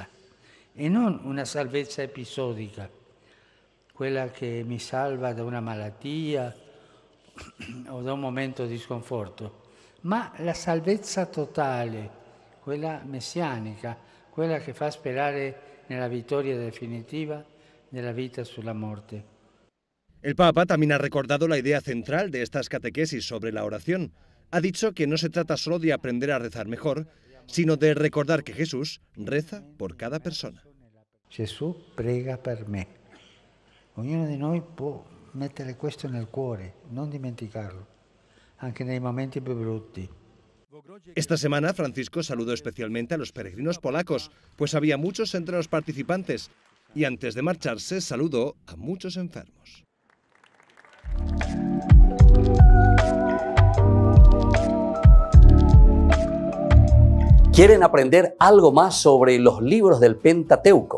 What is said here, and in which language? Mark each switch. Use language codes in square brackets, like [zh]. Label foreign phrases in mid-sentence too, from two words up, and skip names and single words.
[it] E non una salvezza episodica, quella che mi salva da una malattia o da un momento di sconforto, ma la salvezza totale, quella messianica, quella che fa sperare nella vittoria definitiva della vita sulla morte. [es] El Papa también ha recordado la idea central de estas catequesis sobre la oración. Ha dicho que no se trata solo de aprender a rezar mejor, sino de recordar que Jesús reza por cada persona. [it] Gesù prega per me. Ognuno di noi può mettere questo nel cuore, non dimenticarlo, anche nei momenti più brutti. [es] Esta semana Francisco saludó especialmente a los peregrinos polacos, pues había muchos entre los participantes, y antes de marcharse saludó a muchos enfermos. ¿Quieren aprender algo más sobre los libros del Pentateuco?